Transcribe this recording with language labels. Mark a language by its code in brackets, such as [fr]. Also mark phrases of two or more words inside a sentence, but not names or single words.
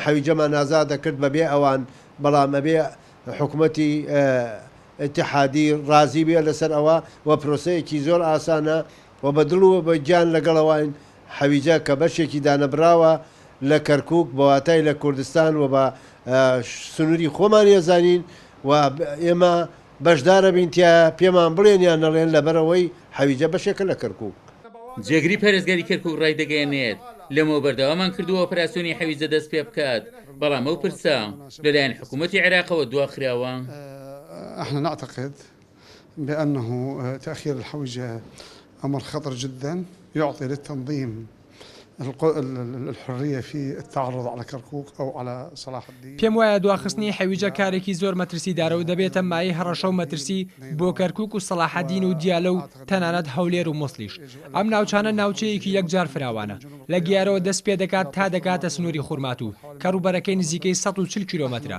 [ckb] حەویجەمان ئازادە کرد بەبێ ئەوان بەڵام ئەبێ حکوومەتی ئیتیحادی ڕازی بێ لەسەر ئەوە و پرۆسەیەکی زۆر ئاسانە و بەدڵ و بە گیان لەگەڵەوەین حەویجە کە بەشێکی دانەبراوە لە کەرکووک بەواتای لە کوردستان و بە سنووری خۆمان ێزانین و ئێمە بەشدارە بینتیا پێمان بڵێن یان نەڵێن لەبەرەوەی حەویجە بەشێکە لە کەرکووک. جێگری پەرێزگاری کەرکووک ڕای دەگەێنێت لەمەوە بەردەوامان کردووە ئۆپەراسیۆنی حەویجە دەست پێ بکات بەڵام ئەو پرسە لەلایەن حکوومەتی عێراقەوە دواخراوە. [ar] احنا نعتقد بأنه تأخير الحويجة أمر خطر جدا يعطي للتنظيم الحرية في التعرض على كركوك أو على صلاح الدين. [ckb] پێم وایە دواخستنی حەویجە کارێکی زۆر مەترسیدارە و دەبێتە مای هەڕەشە و مەترسی بۆ کەرکووک و سەلاحەدین و دیالە و تەنانەت هەولێر و موسڵیش. ئەم ناوچانە ناوچەیەکی یەکجار فراوانە لە گیارەوە دەست پێ دەکات تا دەکاتە سنووری خورمات و کەڕوبەرەکەی نزیکەی 140 کیلۆمەترە.